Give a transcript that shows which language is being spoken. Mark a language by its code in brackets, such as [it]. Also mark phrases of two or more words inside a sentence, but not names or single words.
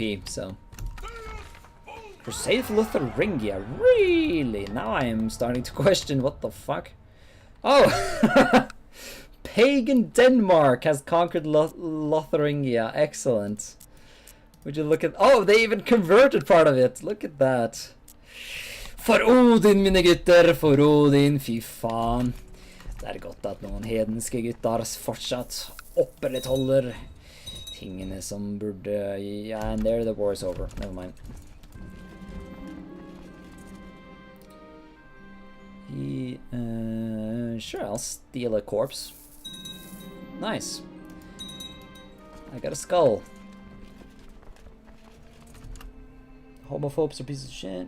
[en] So Crusader for Lotharingia, really? Now I am starting to question what the fuck. Oh. Pagan Denmark has conquered Lotharingia. Excellent. Would you look at... Oh, they even converted part of it. Look at that. [no] For Odin, mine gutter. For Odin. Fy faen. Det er godt at noen hedenske gutter fortsatt opprettholder tingene som burde... [en] Yeah, and there the war is over. Never mind. Sure, I'll steal a corpse. Nice. I got a skull. Homophobes are pieces of shit.